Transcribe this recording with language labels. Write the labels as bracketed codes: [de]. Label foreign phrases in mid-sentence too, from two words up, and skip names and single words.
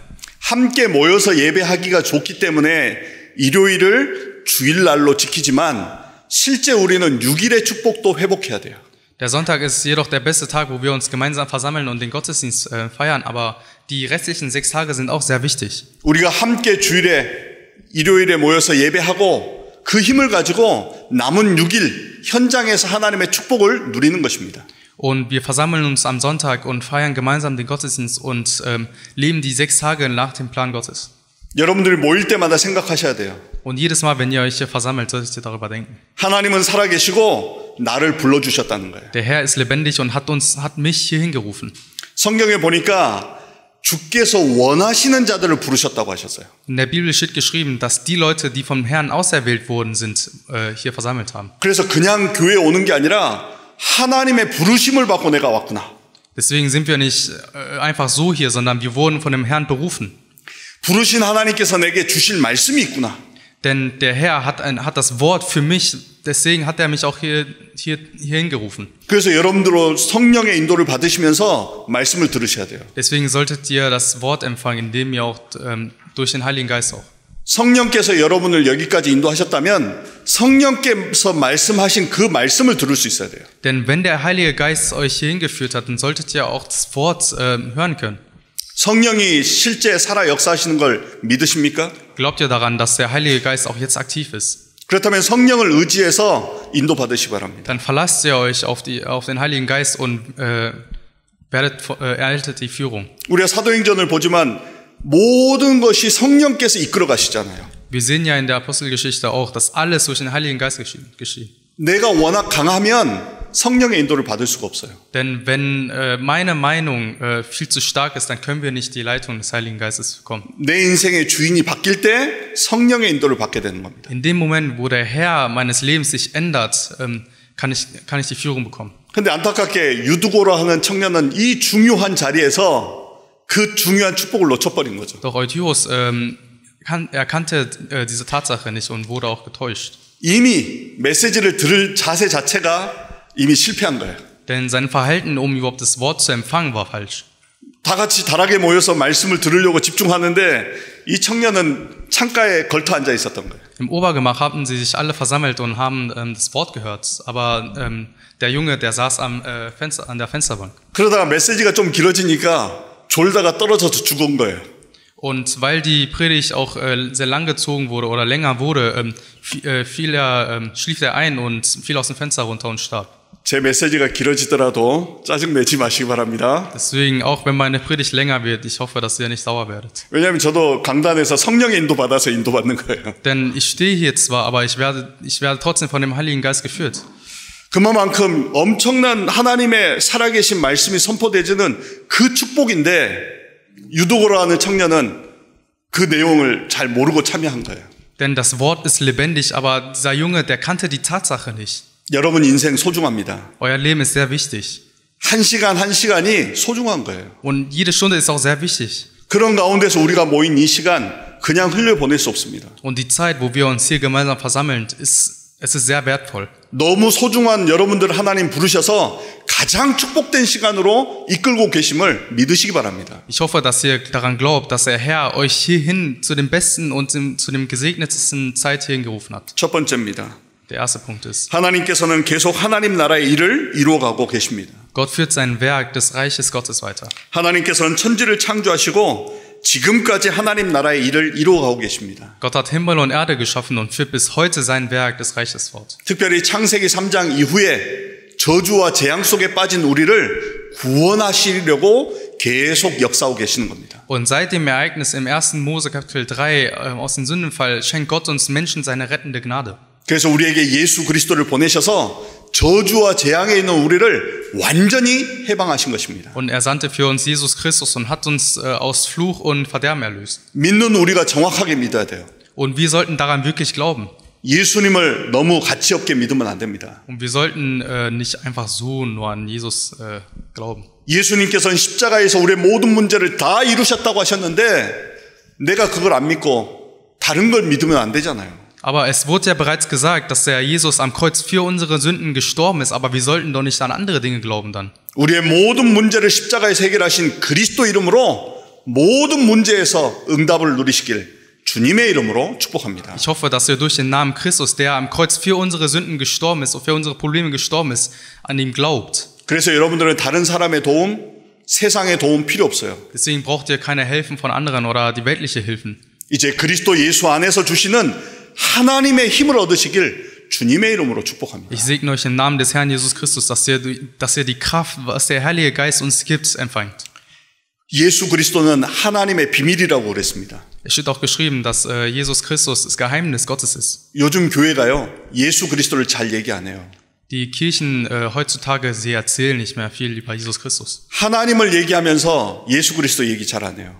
[ko] 함께 모여서 예배하기가 좋기 때문에 일요일을 주일날로 지키지만 실제 우리는 6일의 축복도 회복해야 돼요. [de] Der Sonntag ist jedoch der beste Tag, wo wir uns gemeinsam versammeln und den Gottesdienst feiern, aber die restlichen 6 Tage sind auch sehr wichtig. [ko] 우리가 함께 주일에 일요일에 모여서 예배하고 그 힘을 가지고 남은 6일 현장에서 하나님의 축복을 누리는 것입니다. [de] Und wir versammeln uns am Sonntag und feiern gemeinsam den Gottesdienst und leben die 6 Tage nach dem Plan Gottes. [ko] 여러분들이 모일 때마다 생각하셔야 돼요. [de] Und jedes Mal, wenn ihr euch hier versammelt, solltet ihr darüber denken. [ko] 하나님은 살아계시고 나를 불러주셨다는 거예요. [de] Der Herr ist lebendig und hat mich hier hingerufen. [ko] 성경에 보니까 주께서 원하시는 자들을 부르셨다고 하셨어요. [de] In der Bibel steht geschrieben, dass die Leute, die vom Herrn auserwählt worden sind, hier versammelt haben. [ko] 그래서 그냥 교회에 오는 게 아니라 하나님의 부르심을 받고 내가 왔구나. [de] Deswegen sind wir nicht einfach so hier, sondern wir wurden von dem Herrn berufen. [ko] 부르신 하나님께서 내게 주실 말씀이 있구나. [de] Denn der Herr hat das Wort für mich, deswegen hat er mich auch hier hingerufen. [ko] 그래서 여러분들로 성령의 인도를 받으시면서 말씀을 들으셔야 돼요. [de] Deswegen solltet ihr das Wort empfangen, indem ihr auch durch den Heiligen Geist auch. [ko] 성령께서 여러분을 여기까지 인도하셨다면 성령께서 말씀하신 그 말씀을 들을 수 있어야 돼요. [de] Denn wenn der Heilige Geist euch hier hingeführt hat, dann solltet ihr auch das Wort hören können. [ko] 성령이 실제 살아 역사하시는 걸 믿으십니까? [de] Glaubt ihr daran, dass der Heilige Geist auch jetzt aktiv ist? [ko] 그렇다면 성령을 의지해서 인도받으시기 바랍니다. [de] Dann verlasst ihr euch auf den Heiligen Geist und erhaltet die Führung. [ko] 우리가 사도행전을 보지만 모든 것이 성령께서 이끌어 가시잖아요. [de] Wir sehen ja in der Apostelgeschichte auch, dass alles durch den Heiligen Geist geschieht. [ko] 내가 워낙 강하면 성령의 인도를 받을 수가 없어요. [de] Denn wenn meine Meinung viel zu stark ist, dann können wir nicht die Leitung des Heiligen Geistes bekommen. [ko] 내 인생의 주인이 바뀔 때 성령의 인도를 받게 되는 겁니다. [de] In dem Moment, wo der Herr meines Lebens sich ändert, kann ich die Führung bekommen. [ko] 근데 안타깝게 유두고라 하는 청년은 이 중요한 자리에서 그 중요한 축복을 놓쳐버린 거죠. [de] Doch Eutychus erkannte diese Tatsache nicht und wurde auch getäuscht. [ko] 이미 메시지를 들을 자세 자체가 이미 실패한 거예요. [de] Denn sein Verhalten, um überhaupt das Wort zu empfangen, war falsch. [ko] 다 같이 다락에 모여서 말씀을 들으려고 집중하는데 이 청년은 창가에 걸터 앉아 있었던 거예요. [de] Im Obergemach haben sie sich alle versammelt und haben das Wort gehört. Aber der Junge, der saß an der Fensterbank. [ko] 그러다가 메시지가 좀 길어지니까 졸다가 떨어져서 죽은 거예요. [de] Und weil die Predigt auch sehr lang gezogen wurde oder länger wurde, schlief er ein und fiel aus dem Fenster runter und starb. [ko] 제 메시지가 길어지더라도 짜증내지 마시기 바랍니다. [de] Deswegen, auch wenn meine Predigt länger wird, ich hoffe, dass ihr nicht sauer werdet. [ko] 왜냐하면 저도 강단에서 성령의 인도 받아서 인도받는 거예요. [de] Denn ich stehe hier zwar, aber ich werde trotzdem von dem Heiligen Geist geführt. [ko] 그만큼 엄청난 하나님의 살아계신 말씀이 선포되지는 그 축복인데 유도고라 하는 청년은 그 내용을 잘 모르고 참여한 거예요. [de] Denn das Wort ist lebendig, aber dieser Junge, der kannte die Tatsache nicht. [ko] 여러분 인생 소중합니다. [de] Euer Leben ist sehr wichtig. [ko] 한 시간 한 시간이 소중한 거예요. [de] Und jede Stunde ist auch sehr wichtig. [ko] 그런 가운데서 우리가 모인 이 시간 그냥 흘려보낼 수 없습니다. [de] Und die Zeit, wo wir uns hier gemeinsam versammeln, es ist sehr wertvoll. [ko] 너무 소중한 여러분들 하나님 부르셔서 가장 축복된 시간으로 이끌고 계심을 믿으시기 바랍니다. [de] Ich hoffe, dass ihr daran glaubt, dass der Herr euch hierhin zu dem besten und zu dem gesegnetsten Zeit hierhin gerufen hat. [ko] 첫 번째입니다. [de] Der erste Punkt ist, [ko] 하나님께서는 계속 하나님 나라의 일을 이루어가고 계십니다. [de] Gott führt sein Werk des Reiches Gottes weiter. [ko] 하나님께서는 천지를 창조하시고 지금까지 하나님 나라의 일을 이루어가고 계십니다. [de] Gott hat Himmel und Erde geschaffen und führt bis heute sein Werk des Reiches fort. [ko] 특별히 창세기 3장 이후에 저주와 재앙 속에 빠진 우리를 구원하시려고 계속 역사하고 계시는 겁니다. [de] Und seit dem Ereignis im 1. Mose Kapitel 3 aus dem Sündenfall schenkt Gott uns Menschen seine rettende Gnade. [ko] 그래서 우리에게 예수 그리스도를 보내셔서 저주와 재앙에 있는 우리를 완전히 해방하신 것입니다. [de] Und er sandte für uns Jesus Christus und hat uns aus Fluch und Verderben erlöst. [ko] 믿는 우리가 정확하게 믿어야 돼요. [de] Und wir sollten daran wirklich glauben. [ko] 예수님을 너무 가치 없게 믿으면 안 됩니다. [de] Und wir sollten nicht einfach so nur an Jesus glauben. [ko] 예수님께서는 십자가에서 우리의 모든 문제를 다 이루셨다고 하셨는데 내가 그걸 안 믿고 다른 걸 믿으면 안 되잖아요. [de] Aber es wurde ja bereits gesagt, dass der Jesus am Kreuz für unsere Sünden gestorben ist, aber wir sollten doch nicht an andere Dinge glauben dann. [ko] 우리의 모든 문제를 십자가에서 해결하신 그리스도 이름으로 모든 문제에서 응답을 누리시길 주님의 이름으로 축복합니다. [de] Ich hoffe, dass ihr durch den Namen Christus, der am Kreuz für unsere Sünden gestorben ist und für unsere Probleme gestorben ist, an ihm glaubt. [ko] 그래서 여러분들은 다른 사람의 도움, 세상의 도움 필요 없어요. [de] Deswegen braucht ihr keine Hilfen von anderen oder die weltliche Hilfen. [ko] 이제 그리스도 예수 안에서 주시는 하나님의 힘을 얻으시길 주님의 이름으로 축복합니다. [de] Ich segne euch im Namen des Herrn Jesus Christus, dass ihr die Kraft, was der Heilige Geist uns gibt, empfangt. [ko] 예수 그리스도는 하나님의 비밀이라고 그랬습니다. [de] Es steht auch geschrieben, dass Jesus Christus das Geheimnis Gottes ist. [ko] 요즘 교회가요, 예수 그리스도를 잘 얘기 안 해요. [de] Die Kirchen heutzutage, sie erzählen nicht mehr viel über Jesus Christus. [ko] 하나님을 얘기하면서 예수 그리스도 얘기 잘 안 해요.